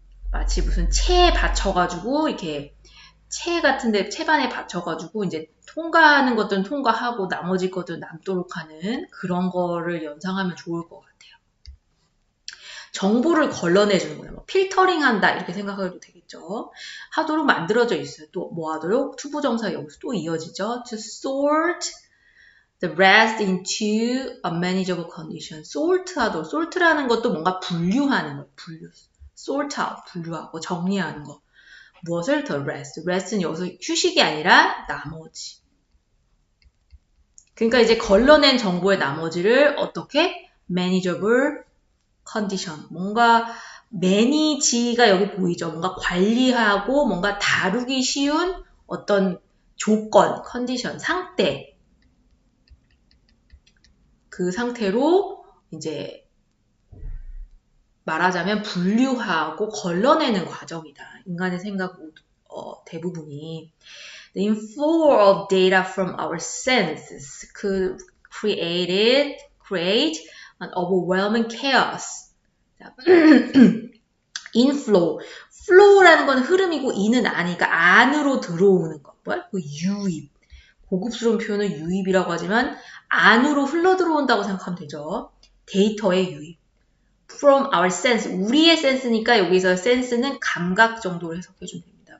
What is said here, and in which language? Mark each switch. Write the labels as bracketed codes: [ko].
[ko] 마치 무슨 체에 받쳐가지고 이렇게 체 같은데 체반에 받쳐가지고 이제 통과하는 것들은 통과하고 나머지 것들은 남도록 하는 그런 거를 연상하면 좋을 것 같아요. 정보를 걸러내주는 거예요. 뭐 필터링 한다 이렇게 생각해도 되겠죠. 하도록 만들어져 있어요. 또 뭐 하도록? 투부정사 여기서 또 이어지죠. [en] To sort the rest into a manageable condition. [ko] sort 하도록. sort라는 것도 뭔가 분류하는 거예요. [en] sort out, [ko] 분류하고 정리하는 거. 무엇을? [en] the rest. [ko] rest는 여기서 휴식이 아니라 나머지. 그러니까 이제 걸러낸 정보의 나머지를 어떻게? [en] manageable condition. [ko] 뭔가 매니지가 여기 보이죠. 뭔가 관리하고 뭔가 다루기 쉬운 어떤 조건, 컨디션, 상태. 그 상태로 이제 말하자면 분류하고 걸러내는 과정이다. 인간의 생각 대부분이. [en] The inflow of data from our senses could create an overwhelming chaos. inflow. [ko] flow라는 건 흐름이고 in은 아니까 안으로 들어오는 것. 뭐야? 그 유입. 고급스러운 표현은 유입이라고 하지만 안으로 흘러 들어온다고 생각하면 되죠. 데이터의 유입. [en] From our sense. [ko] 우리의 센스니까 여기서 sense는 감각 정도로 해석해 주면 됩니다.